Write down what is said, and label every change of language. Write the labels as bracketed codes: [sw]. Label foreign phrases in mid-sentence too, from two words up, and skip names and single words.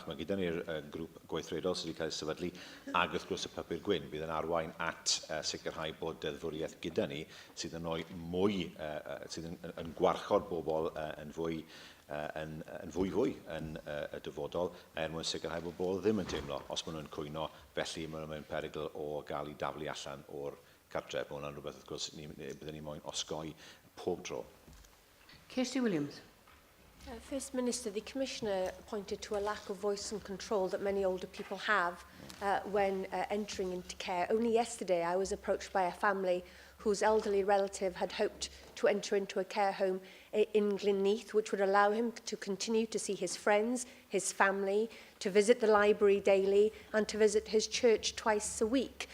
[cy] Mae gyda ni'r grŵp gweithredol sydd wedi cael ei sefydlu, ag wrth gwrs y papur gwyn bydd yn arwain at sicrhau bod deddfwriaeth gyda ni sydd yn rhoi mwy, sydd yn gwarchod bobl yn fwy yn y dyfodol, mwyn sicrhau bod bobl ddim yn teimlo os maen nhw'n cwyno, felly maen nhw'n perygl o gael ei daflu allan o'r cartref. Mae hwnna'n rhywbeth, wrth gwrs, byddwn ni moyn osgoi pob tro. Kirsty Williams. [en] First Minister, the Commissioner pointed to a lack of voice and control that many older people have when entering into care. Only yesterday I was approached by a family whose elderly relative had hoped to enter into a care home in Glynneath, which would allow him to continue to see his friends, his family, to visit the library daily and to visit his church twice a week.